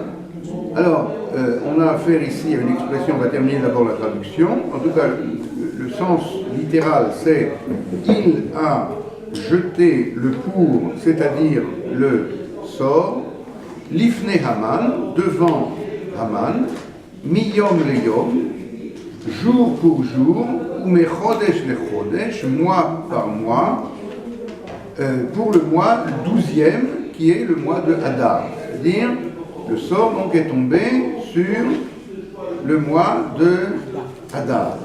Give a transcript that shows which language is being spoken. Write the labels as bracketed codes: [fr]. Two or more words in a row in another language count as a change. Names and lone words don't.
[fr] Alors, on a affaire ici à une expression, on va terminer d'abord la traduction. En tout cas, le sens littéral, c'est il a jeté le pour, c'est-à-dire le sort, [he] לפני המן, [fr] devant Haman, [he] מיום ליום, [fr] jour pour jour, ou [he] מחודש לחודש, [fr] mois par mois, pour le mois 12e, qui est le mois de Hadar, c'est-à-dire le sort donc est tombé sur le mois de Hadar.